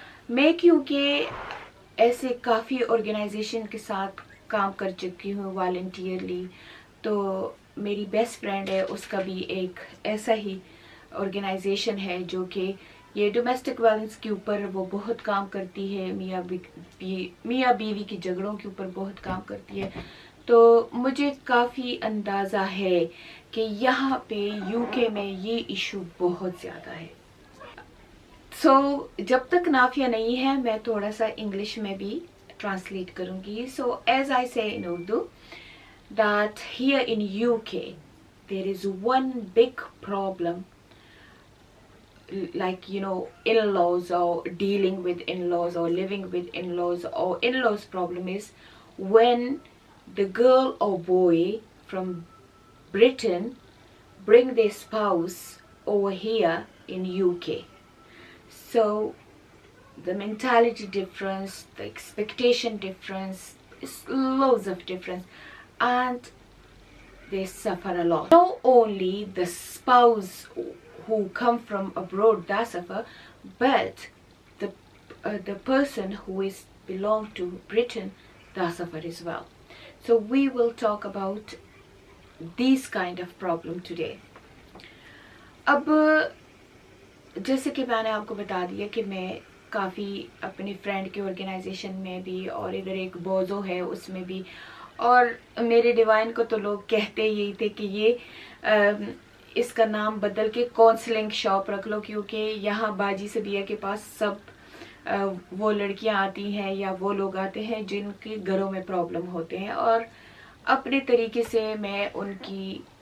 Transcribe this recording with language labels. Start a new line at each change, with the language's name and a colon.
Hindi: मैं क्योंकि ऐसे काफ़ी ऑर्गेनाइजेशन के साथ काम कर चुकी हूँ वॉलंटियरली, तो मेरी बेस्ट फ्रेंड है, उसका भी एक ऐसा ही ऑर्गेनाइजेशन है जो कि ये डोमेस्टिक वायलेंस के ऊपर वो बहुत काम करती है, मियाँ बीवी के झगड़ों के ऊपर बहुत काम करती है. तो मुझे काफ़ी अंदाज़ा है कि यहाँ पे यूके में ये इशू बहुत ज़्यादा है. जब तक नाफिया नहीं है मैं थोड़ा सा इंग्लिश में भी ट्रांसलेट करूँगी.
English: As I say in Urdu that here in UK there is one big problem, like in-laws or dealing with in-laws or living with in-laws, or in-laws problem is when the girl or boy from Britain bring their spouse over here in UK. So the mentality difference, the expectation difference, is loads of difference, and they suffer a lot. Not only the spouse who come from abroad that suffer, but the person who is belong to Britain that suffer as well. So we will talk about these kind of problem today.
Hindi: अब जैसे कि मैंने आपको बता दिया कि मैं काफ़ी अपनी फ्रेंड के ऑर्गेनाइजेशन में भी, और इधर एक बोजो है उसमें भी, और मेरे डिवाइन को तो लोग कहते यही थे कि ये इसका नाम बदल के काउंसलिंग शॉप रख लो, क्योंकि यहाँ बाजी सबिया के पास सब वो लड़कियाँ आती हैं या वो लोग आते हैं जिनके घरों में प्रॉब्लम होते हैं, और अपने तरीके से मैं उनकी